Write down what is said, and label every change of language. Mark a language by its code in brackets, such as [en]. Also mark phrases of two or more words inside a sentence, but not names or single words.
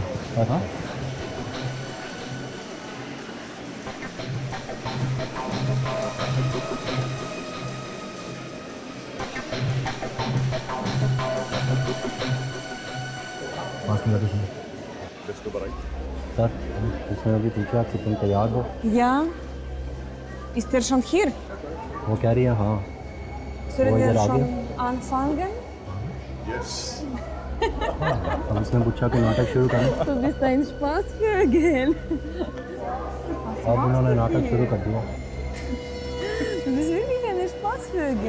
[hi] हाँ पास में जाके सुनो। सर उसने अभी पूछा कि तुम तैयार हो। [de] Ja. Ist er schon hier? [hi] वो कह रही है हाँ। [de] Sollen [hi] वो [de] wir [hi] इधर आ [de] schon [hi] गया। [de] anfangen? [hi] अब उसने पूछा कि नाटक शुरू करें। [de] Du bist ein Spaßvögel. [hi] अब उन्होंने नाटक शुरू कर दिया। [de] Du bist wirklich ein Spaßvögel.